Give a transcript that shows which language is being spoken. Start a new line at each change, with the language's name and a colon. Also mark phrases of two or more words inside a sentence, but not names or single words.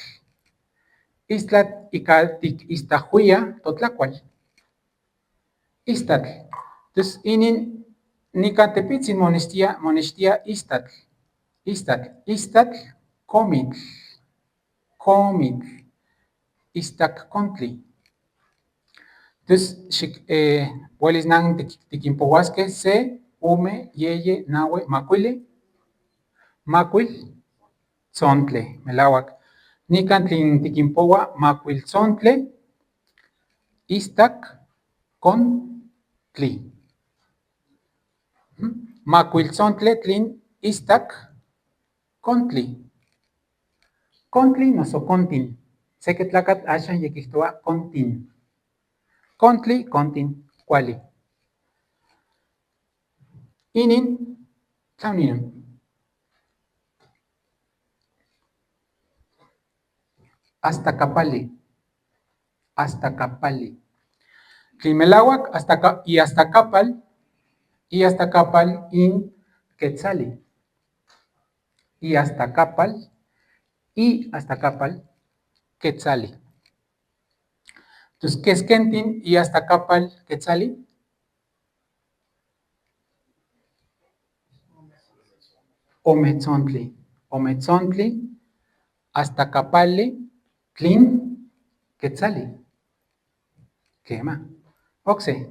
Eastern Huasteca Nahuatl: Istlatl, icatic istajuia, totlacual. Istatl. Entonces, inin, nicatepitzin monextia istatl. Istatl, comitl. Istaccontli. Entonces, huelis nan tiquimpouasque se, ume, yeye, nahue, macuili, macuil, tzontle, melauac. Nican tlin tiquimpoua macuiltzontle, istaccontli. Macuiltzontle tlin istaccontli. Contli noso contin. Seke tlacat axan yequihtoa contin. Contli, contin, cuali. Inin, tlauninon. Hasta capali. Tlimelauac, y hasta capal in quetzali. Y hasta capal quetzali.
Spanish: Entonces, ¿qué es
Eastern Huasteca Nahuatl: Kentin y hasta capal quetzali?
Spanish: Ometzontli, hasta capale, tlin, quetzali. Quema. Oxe.